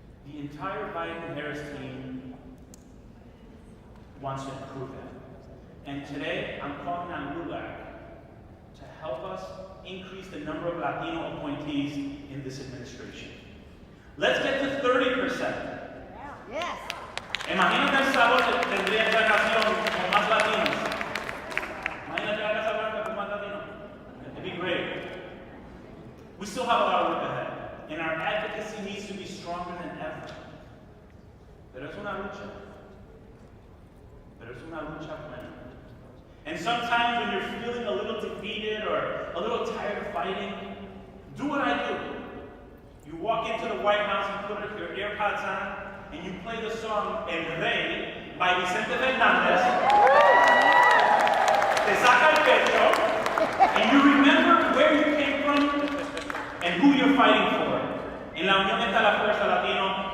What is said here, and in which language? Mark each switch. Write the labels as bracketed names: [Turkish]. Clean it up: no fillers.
[English] The entire Biden-Harris team wants to improve that. And today, I'm calling on LULAC to help us increase the number of Latino appointees in this administration. Let's get to 30%. Yes. [Spanish] Imagínate El Salvador tendría esta nación con más latinos. Imagínate la Casa Blanca con más latinos. [English] It'd be great. We still have a lot of work ahead, and our advocacy needs to be stronger than ever. [Spanish] Pero es una lucha. Pero es una lucha buena. [English] And sometimes when you're feeling a little defeated or a little tired of fighting, do what I do. You walk into the White House and put your AirPods on, and you play the song El Rey by Vicente Fernández. [Spanish] Te saca el pecho, [English] and you remember where you came from and who you're fighting for. [Spanish] En la unión está la fuerza, Latino.